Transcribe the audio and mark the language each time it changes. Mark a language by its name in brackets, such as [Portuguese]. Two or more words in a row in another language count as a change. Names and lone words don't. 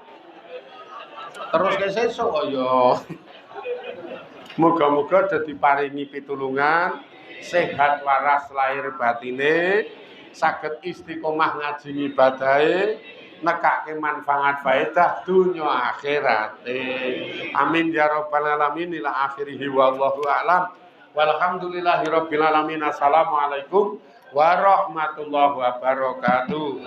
[Javanese] Teruske sesuk kok ya. Moga-moga dadi paringi pitulungan sehat waras lahir batine, saged istiqomah ngaji ibadahe, nekake manfaat faedah dunya akhirate. [Arabic] آمين يا رب العالمين. إلى آخره والله أعلم. والحمد لله رب العالمين. السلام عليكم ورحمة الله وبركاته.